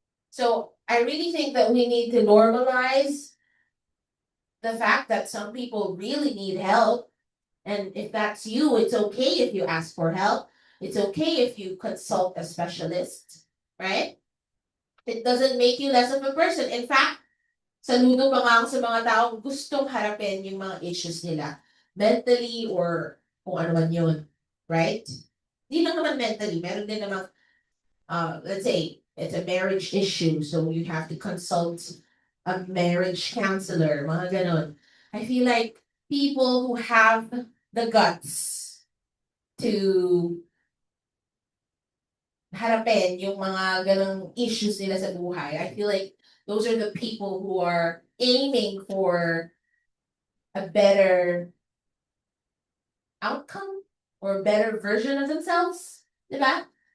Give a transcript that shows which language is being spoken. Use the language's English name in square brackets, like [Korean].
[English] So I really think that we need to normalize the fact that some people really need help. And if that's you, it's okay if you ask for help. It's okay if you consult a specialist, right? It doesn't make you less of a person. In fact, [Filipino] saludo pa nga ako sa mga taong gustong harapin yung mga issues nila. Mentally or kung ano man yun, right? Hindi lang naman mentally. [English] Meron din naman, let's say, it's a marriage issue, so you have to consult a marriage counselor, [Filipino] mga ganon. [English] I feel like people who have the guts to [Filipino] harapin yung mga ganong issues nila sa buhay, [English] I feel like those are the people who are aiming for a better outcome or better version of themselves, diba?